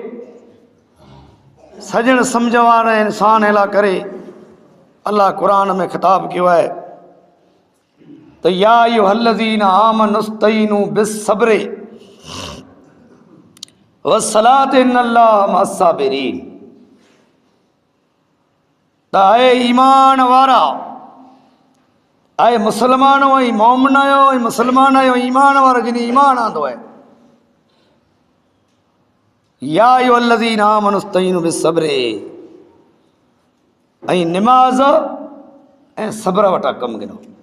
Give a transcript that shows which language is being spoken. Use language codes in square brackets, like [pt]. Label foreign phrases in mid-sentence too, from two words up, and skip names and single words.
[sd] सजण सम्झ वारे इंसान अहिड़ा करे अल्लाह क़ुरान में ख़िताब कियो आहे त [ar] يا أيها الذين آمنوا استعينوا بالصبر والصلاة إن الله مع الصابرين. [sd] त आहे ईमान वारा, आहे मुसलमान ऐं मोमिन आहियो ऐं मुसलमान आहियो ईमान वारो जिन ईमान आंदो आहे। [ar] يا أيها الذين آمنوا استعينوا بالصبر, [sd] ऐं निमाज़ ऐं सब्र वटां कमु गिनो।